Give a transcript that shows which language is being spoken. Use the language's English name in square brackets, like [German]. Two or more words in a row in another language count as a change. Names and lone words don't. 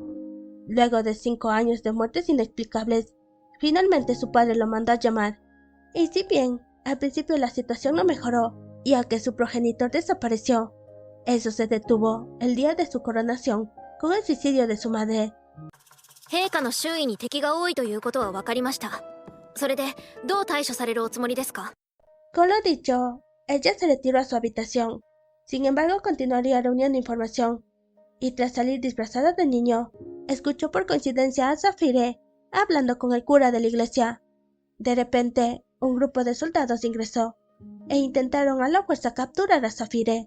[Spanish] Luego de 5 años de muertes inexplicables, finalmente su padre lo mandó a llamar, y si bien al principio la situación no mejoró, y a que su progenitor desapareció, eso se detuvo el día de su coronación con el suicidio de su madre. [Japanese] 陛下の周囲に敵が多いということは分かりました。 それでどう対処されるおつもりですか？ [Spanish] Con lo dicho, ella se retiró a su habitación. Sin embargo, continuaría reuniendo información. Y tras salir disfrazada de niño, escuchó por coincidencia a Zafire hablando con el cura de la iglesia. De repente, un grupo de soldados ingresó e intentaron a la fuerza capturar a Zafire.